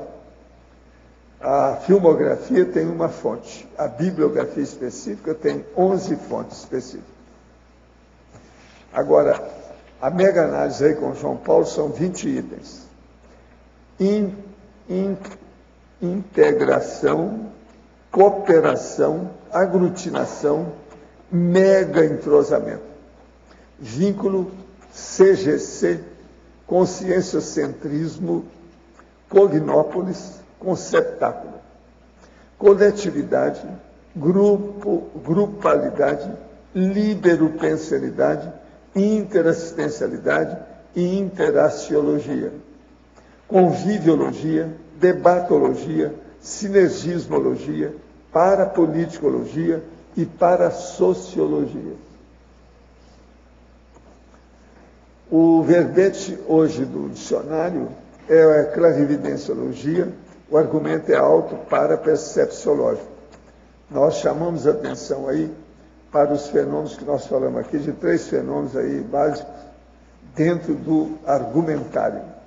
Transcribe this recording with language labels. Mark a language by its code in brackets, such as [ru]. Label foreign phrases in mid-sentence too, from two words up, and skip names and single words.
[pt] A filmografia tem uma fonte, a bibliografia específica tem 11 fontes específicas. Agora, a mega-análise aí com João Paulo são 20 itens. Integração, cooperação, aglutinação, mega entrosamento. Vínculo, CGC, conscienciocentrismo, cognópolis, conceptáculo. Coletividade, grupalidade, liberopensalidade, interassistencialidade e interaciologia. Conviviologia, debatologia, sinergismologia, parapoliticologia e parasociologia. O verbete hoje do dicionário é a clarividenciologia, o argumento é auto-parapercepciológico. Nós chamamos a atenção aí para os fenômenos que nós falamos aqui, de 3 fenômenos aí básicos dentro do argumentário.